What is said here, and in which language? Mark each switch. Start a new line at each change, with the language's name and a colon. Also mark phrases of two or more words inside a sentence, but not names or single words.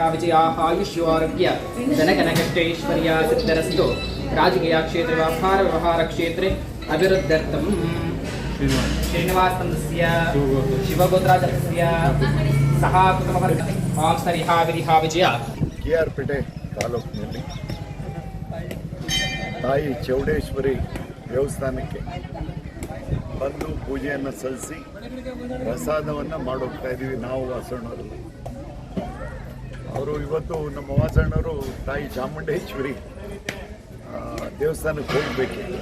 Sanskrit: विजयाः आयुष्योरोग्य धनकनकैश्वर्य सिद्धिरस्तु राजकीयक्षेत्रे व्यापारव्यवहारक्षेत्रे अभिवृद्ध्यर्थं श्रीनिवासस्य शिवगोत्राजस्य सह कुटुम्बवर्गस्य ओं स्थैर्यः वीर्यः विजय.
Kannada: ಕೆಆರ್ಪೇಟೆ ತಾಲೂಕಿನಲ್ಲಿ ತಾಯಿ ಚೌಡೇಶ್ವರಿ ದೇವಸ್ಥಾನಕ್ಕೆ ಬಂದು ಪೂಜೆಯನ್ನು ಸಲ್ಲಿಸಿ ಪ್ರಸಾದವನ್ನು ಮಾಡೋಗ್ತಾ ಇದ್ದೀವಿ. ನಾವು ವಾಸಣ್ಣವರು ಅವರು ಇವತ್ತು ನಮ್ಮ ವಾಸಣ್ಣವರು ತಾಯಿ ಚಾಮುಂಡೇಶ್ವರಿ ದೇವಸ್ಥಾನಕ್ಕೆ ಹೋಗಬೇಕಿತ್ತು.